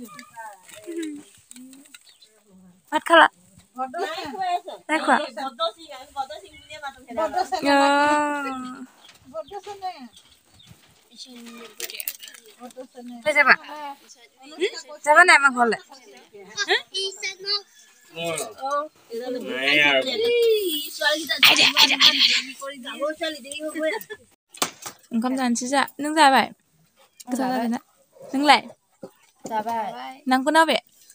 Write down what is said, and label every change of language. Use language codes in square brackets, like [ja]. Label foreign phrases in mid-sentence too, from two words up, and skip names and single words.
[as] ভাত খালা নাই খোৱা যাবা যাবা নাই আমাৰ ঘৰলৈ [brx] ओंखाम जानोसै जा नों जाबाय गोथाव जाबायना नोंलाय जाबाय नांगौ ना बे